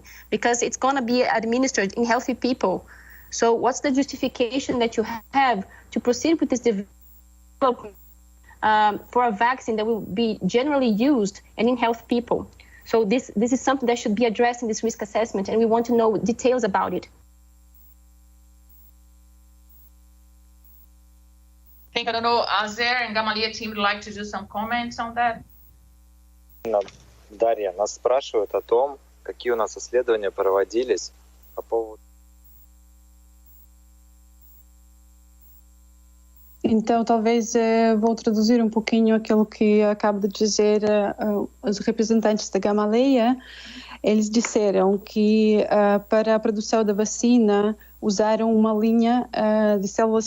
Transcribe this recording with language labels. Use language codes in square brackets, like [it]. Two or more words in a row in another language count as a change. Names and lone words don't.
[en] Because it's going to be administered in healthy people. So what's the justification that you have to proceed with this development for a vaccine that will be generally used and in healthy people? So this is something that should be addressed in this risk assessment, and we want to know details about it. I don't know, Azer and Gamaleya team would like to do some comments on that? [ru] Дарья, нас спрашивают о том, какие у нас исследования проводились по поводу... [pt] Então, talvez vou traduzir um pouquinho aquilo que acabo de dizer os representantes da Gamaleya. Eles disseram que para a produção da vacina usaram uma linha de células